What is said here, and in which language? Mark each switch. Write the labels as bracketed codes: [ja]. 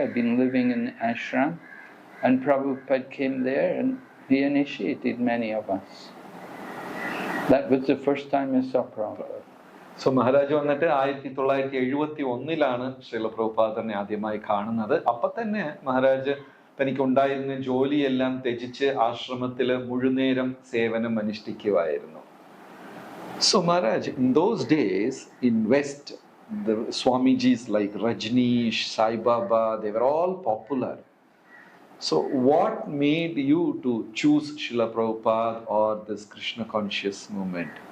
[en] I'd been living in the ashram, and Prabhupada came there and he initiated many of us. That was the first time I saw Prabhupada. [ml] So Maharaj വന്നിട്ട് 1971 ശ്രീല പ്രഭുപാദറിനെ ആദ്യമായി കാണുന്നത്. അപ്പം തന്നെ മഹാരാജ് തനിക്കുണ്ടായിരുന്ന ജോലിയെല്ലാം ത്യജിച്ച് ആശ്രമത്തിൽ മുഴുനേരം സേവനം അനുഷ്ഠിക്കുമായിരുന്നു. [en] So Maharaj, in those days in west, the Swamijis like Rajneesh, Sai Baba, they were all popular. So what made you to choose Srila Prabhupada or this Krishna conscious movement?